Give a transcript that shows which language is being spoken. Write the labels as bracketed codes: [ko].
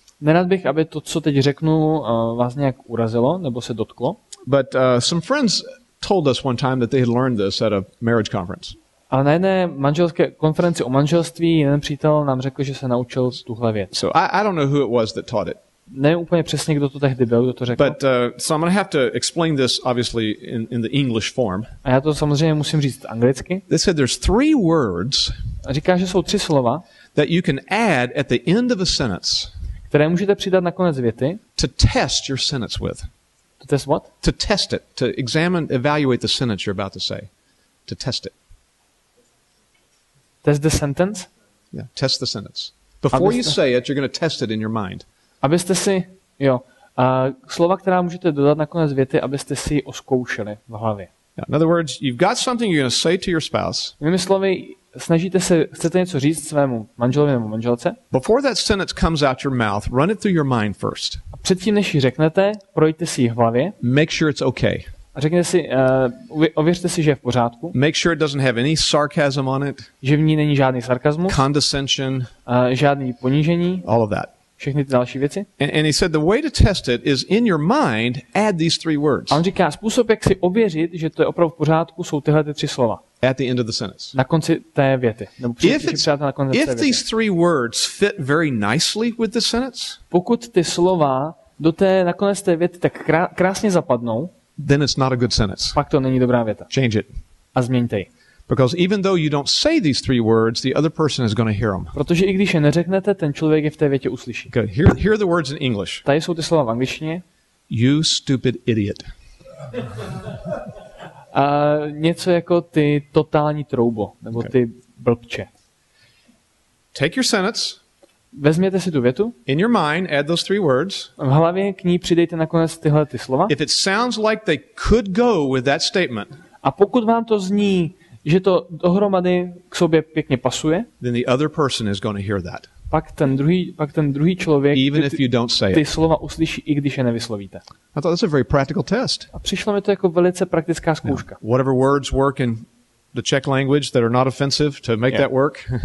[cs] Nerad bych, aby to, co teď řeknu, vás nějak urazilo nebo se dotklo. [en] But some friends told us one time that they had learned this at a marriage conference. [cs] Ale na jedné manželské konferenci o manželství jeden přítel nám řekl, že se naučil tuhle věc. [en] So I don't know who it was that taught it. [cs] Nevím úplně přesně, kdo to tehdy byl, kdo to řekl. [en] But so I'm going to have to explain this obviously in the English form. [cs] A já to samozřejmě musím říct anglicky. [en] They said there's 3 words. [cs] A říká, že jsou 3 slova, [en] that you can add at the end of a sentence. [cs] Které můžete přidat na konec věty. [en] To test your sentence with. To test what? To test it, to evaluate the sentence you're about to say. To test it. Test the sentence? Yeah, test the sentence. Before you say it, you're going to test it in your mind. [cs] Abyste si, slova, která můžete dodat na konec věty, abyste si ji oskoušeli v hlavě. [en] Yeah, in other words, you've got something you're going to say to your spouse. [cs] Jinými slovy, chcete něco říct svému manželovi nebo manželce? [en] Before that sentence comes out your mouth, run it through your mind first. [cs] A předtím, než ji řeknete, projďte si ji v hlavě. [en] Make sure it's okay. [cs] A řekněte si, ověřte si, že je v pořádku. [en] Make sure it doesn't have any sarcasm on it. [cs] Že v ní není žádný sarkazmus. [en] Condescension. [cs] Žádný ponížení. [en] All of that. [cs] Všechny ty další věci. [en] And he said the way to test it is in your mind, add these 3 words. [cs] A on říká, způsob, jak si ověřit, že to je opravdu v pořádku, jsou tyhle 3 slova. [en] At the end of the sentence. [cs] Na konci té věty. [en] If these 3 words fit very nicely with the sentence, [cs] pokud ty slova do té nakonec té věty tak krásně zapadnou, [en] then it's not a good sentence. [cs] Pak to není dobrá věta. [en] Change it. [cs] A změňte ji. [en] Because even though you don't say these 3 words, the other person is going to hear them. [cs] Protože i když je neřeknete, ten člověk je v té větě uslyší. [en] Okay, here are the words in English. [cs] Tady jsou ty slova v angličtině. [en] You stupid idiot. [cs] A něco jako ty totální troubo, nebo ty blbče. [en] Take your sentence. [cs] Vezměte si tu větu. [en] In your mind, add those 3 words. [cs] V hlavě k ní přidejte nakonec tyhle ty slova. [en] If it sounds like they could go with that statement, [cs] a pokud vám to zní, že to dohromady k sobě pěkně pasuje, [en] then the other person is going to hear that. [cs] Pak ten druhý člověk ty slova uslyší, i když je nevyslovíte. [en] I thought that's a very practical test. [cs] A přišlo mi to jako velice praktická zkouška. [en] Whatever words work in the Czech language that are not offensive to make that work.